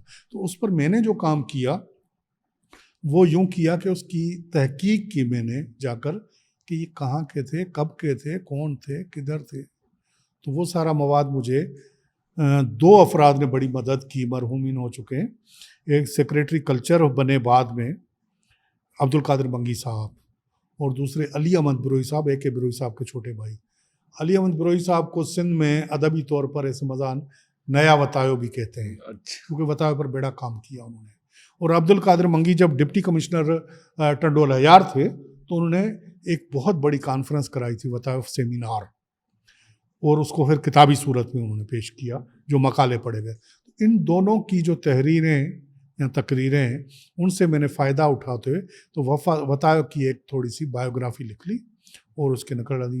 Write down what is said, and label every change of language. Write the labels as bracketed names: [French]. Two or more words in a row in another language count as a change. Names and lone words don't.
[Urdu] تو اس پر میں نے جو کام کیا وہ یوں کیا کہ اس کی تحقیق کی میں نے جا کر کہ یہ کہاں کے تھے، کب کے تھے، کون تھے، کدھر تھے. تو وہ سارا مواد مجھے 2 افراد نے بڑی مدد کی، مرحومین ہو چکے ہیں. ایک سیکرٹری کلچر بنے بعد میں عبد القادر بنگی صاحب، اور دوسرے علی احمد بروئی صاحب، AK بروئی صاحب کے چھوٹے بھائی. علی احمد بروئی صاحب کو سندھ میں ادبی طور پر ایسے مجان نیا وتایو بھی کہتے ہیں، کیونکہ وتایو پر بڑا کام کیا انہوں نے. اور عبد القادر منگی جب ڈپٹی کمشنر ٹنڈو الہیار تھے تو انہوں نے ایک بہت بڑی کانفرنس کرائی تھی، وتایو سیمینار، اور اس کو پھر کتابی صورت میں انہوں نے پیش کیا، جو مقالے پڑھے گئے. ان دونوں کی جو تحریریں یا تقریریں ہیں، ان سے میں نے فائدہ اٹھاتے ہوئے تو وتایو کی ایک تھوڑی سی بائیوگرافی لکھ لی اور اس کے نقل ڈال دی.